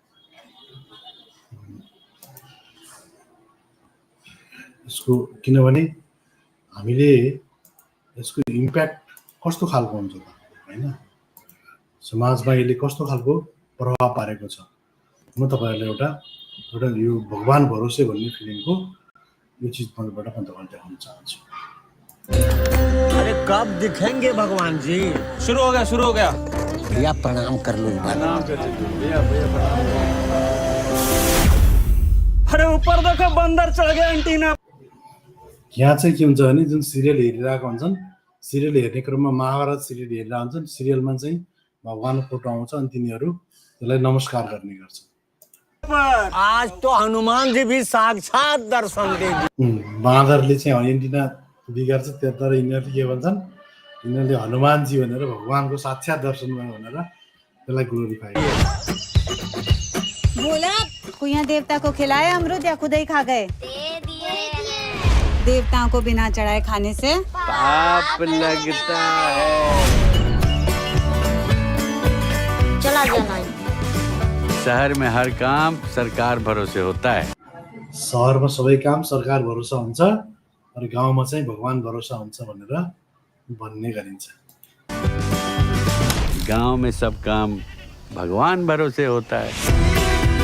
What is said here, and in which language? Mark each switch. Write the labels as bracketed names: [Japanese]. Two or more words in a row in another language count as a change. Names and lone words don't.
[Nepali] यसको किनभने हामीले यसको इम्प्याक्ट कस्तो खालको हुन्छ त होइन, समाजमा यसले कस्तो खालको प्रभाव पारेको छ। म तपाईँहरूलाई एउटा यो भगवान भरोसे भन्ने फिल्मको यो चिज मबाट म तपाईँलाई देखाउन चाहन्छु। [Hindi] अरे कब दिखेंगे भगवान जी? शुरू हो गया भैया प्रणाम कर लो। अरे ऊपर देखो बंदर चढ़ गया एंटीना। [Nepali] यहाँ चाहिँ के हुन्छ भने जुन सिरियल हेरिरहेको हुन्छन्, सिरियल हेर्ने क्रममा महाभारत सिरियल हेरेर हुन्छन्, सिरियलमा चाहिँ भगवानको फोटो आउँछ अनि तिनीहरू त्यसलाई नमस्कार गर्ने गर्छन्। [Hindi] आज तो हनुमान जी भी साक्षात दर्शन दे। [Nepali] बाँदरले चाहिँ एन्टिना बिगार्छ, तर यिनीहरूले के भन्छन्, यिनीहरूले हनुमानजी भनेर भगवानको साक्षात दर्शन भयो भनेर त्यसलाई ग्लोरिफाई [Hindi] बोला कुइया देवता को खिलाया अमरूद या खुद ही खा गए? देवताओं को बिना चढ़ाए खाने से पाप लगता है। चला जाना। शहर में हर काम सरकार भरोसे होता है। [Nepali] शहरमा सबै काम सरकार भरोसा हुन्छ र गाउँमा चाहिँ भगवान भरोसा हुन्छ भनेर भन्ने गरिन्छ। [Hindi] गांव में सब काम भगवान भरोसे होता है।